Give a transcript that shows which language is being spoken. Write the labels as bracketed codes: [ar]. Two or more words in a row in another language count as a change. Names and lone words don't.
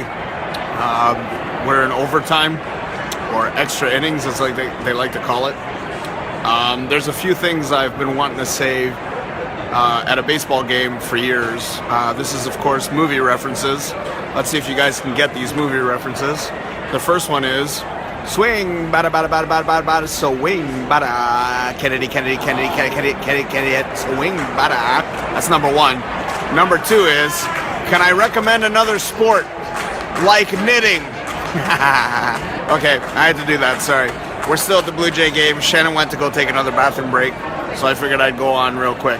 [en] We're in overtime, or extra innings, as like they like to call it. There's a few things I've been wanting to say at a baseball game for years. This is, of course, movie references. Let's see if you guys can get these movie references. The first one is swing, bada bada bada bada bada bada, swing, bada, Kennedy, Kennedy, Kennedy, Kennedy, Kennedy, Kennedy, swing, bada. That's number one. Number two is, can I recommend another sport like knitting? Okay, I had to do that. Sorry. We're still at the Blue Jay game. Shannon went to go take another bathroom break. So I figured I'd go on real quick.